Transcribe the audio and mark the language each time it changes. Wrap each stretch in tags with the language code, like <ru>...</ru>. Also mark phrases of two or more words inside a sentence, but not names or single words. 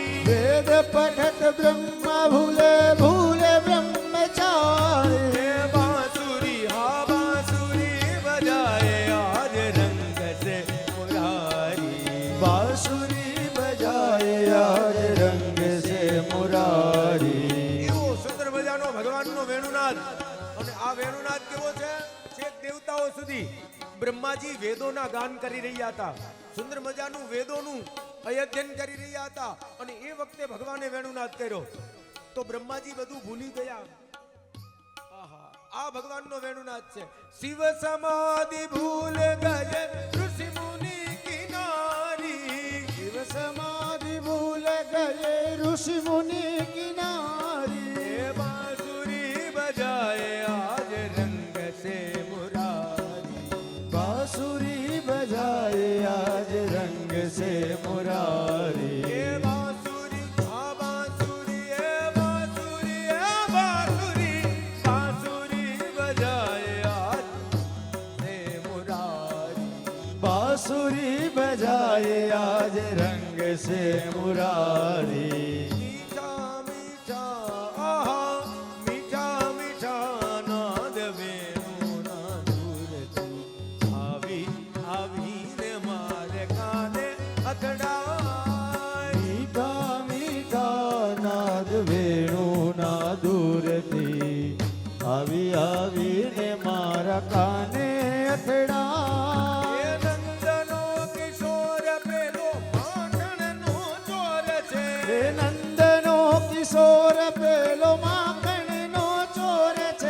<hi>वेद पठत ब्रह्म भूले भूले ब्रह्मचारी। ए बांसुरी हा बांसुरी बजाए आज रंग से मुरारी, बांसुरी बजाए आज रंग से मुरारी।</hi> <gu>એવો સુંદર મજાનો ભગવાનનો વેણુનાદ. અને આ વેણુનાદ કેવો છે? છેક દેવતાઓ સુધી. બ્રહ્માજી વેદોના ગાન કરી રહ્યા હતા. સુંદર મજાનું વેદોનું અધ્યયન કરી રહ્યા હતા અને એ વખતે ભગવાને વેણુનાદ કર્યો તો બ્રહ્માજી બધું ભૂલી ગયા. આહા, આ ભગવાનનો વેણુનાદ છે.</gu> <hi>शिव समाधि भूल गए ऋषि मुनि किनारी, शिव समाधि भूल गए ऋषि मुनि किनारी। ए बांसुरी बजाए आज रंग से मुरारी, बांसुरी बजाए आज रंग से मुरारी। ए बांसुरी आ बांसुरी ए बांसुरी ए बांसुरी, बांसुरी बजाए आज से मुरारी, बांसुरी बजाए आज रंग से मुरारी।</hi> <gu>મીઠા મીઠા આહા મીઠા મીઠા નાદ વેણુના દૂરથી આવી આવીને મારે કાને અથડાય, મીઠા મીઠા નાદ વેણુના दूरથી આવી આવીને મારા કાને અથડાય। એ નંદનો કિશોર પેલો માખણનો ચોર છે, હે નંદનો કિશોર પેલો માખણનો ચોર છે।</gu>